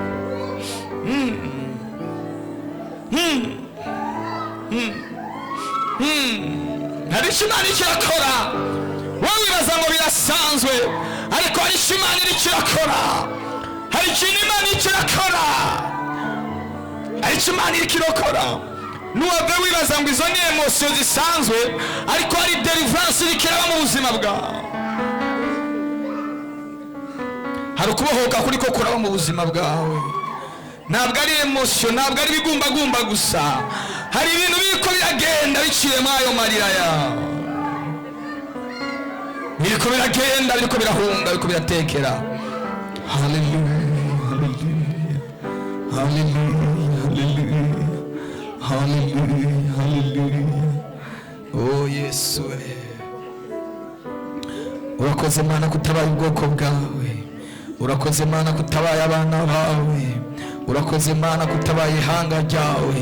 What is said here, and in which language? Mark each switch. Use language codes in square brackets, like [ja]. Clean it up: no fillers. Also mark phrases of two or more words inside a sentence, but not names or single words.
[rn] Hari icyo Imana ikirakora, wowe wibaza ngo birasanzwe, ariko hari icyo Imana ikirakora, hari ikintu Imana ikirakora, hari icyo Imana ikirokora. Nuwave wibaza ngo izo ni emosiyo zisanzwe, ariko hari deliverance irikiraba mu buzima bwawe. Hari ukubohoka kuri ko kuraba mu buzima bwawe. Ntabwo ari emosiyo, ntabwo ari ibigumbagumba gusa, hari ibintu biriko biragenda biciye muri ayo marira yawe, biriko biragenda, biriko birahunga, biriko biratekera. Hallelujah, hallelujah, hallelujah, hallelujah. Oh Yesu, urakoze Mana kutabaye ubwoko bwawe, urakoze Mana kutabaye abana bawe, urakoze Mana kutabaye ihanga ryawe.